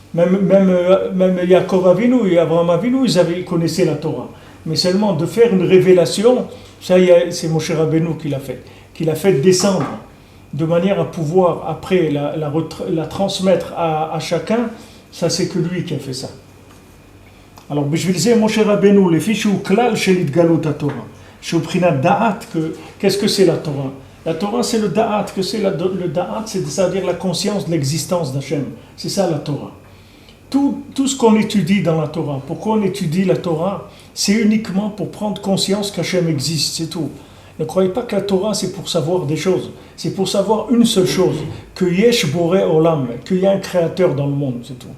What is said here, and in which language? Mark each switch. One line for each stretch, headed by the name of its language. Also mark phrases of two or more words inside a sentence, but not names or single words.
French: Même Yaakov Avinu et Abraham Avinu, ils connaissaient la Torah. Mais seulement de faire une révélation, ça c'est Moshe Rabbeinu qui l'a fait. Qui l'a fait descendre de manière à pouvoir après la transmettre à chacun. Ça, c'est que lui qui a fait ça. Alors,
Hebrew: בשביל זה משה רבנו, לפי שהוא כלל של התגלות התורה, שהוא בחינת דעת,
French: qu'est-ce que c'est la Torah? La Torah, c'est le da'at, que c'est le da'at, c'est-à-dire la conscience de l'existence d'Hachem. C'est ça la Torah. Tout ce qu'on étudie dans la Torah, pourquoi on étudie la Torah, c'est uniquement pour prendre conscience qu'Hachem existe, c'est tout. Ne croyez pas que la Torah, c'est pour savoir des choses. C'est pour savoir une seule chose, que
Hebrew: יש בורא עולם,
French: qu'il y a un créateur dans le monde, c'est tout.